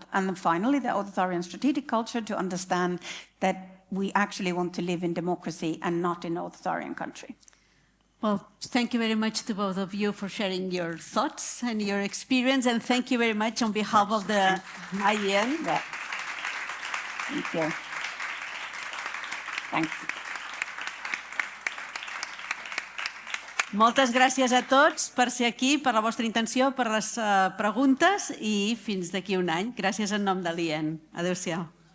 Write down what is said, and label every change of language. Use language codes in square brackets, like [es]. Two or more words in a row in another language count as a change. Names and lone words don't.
[en] And then finally, the authoritarian strategic culture to understand that we actually want to live in democracy and not in an authoritarian country. Well, thank you very much to both of you for sharing your thoughts and your experience, and thank you very much on behalf of the IEN. Yeah. Thank you. Thanks. [ca] Moltes gràcies a tots per ser aquí, per la vostra intenció, per les preguntes i fins d'aquí un any. Gràcies en nom de l'IEN. Adéu-siau.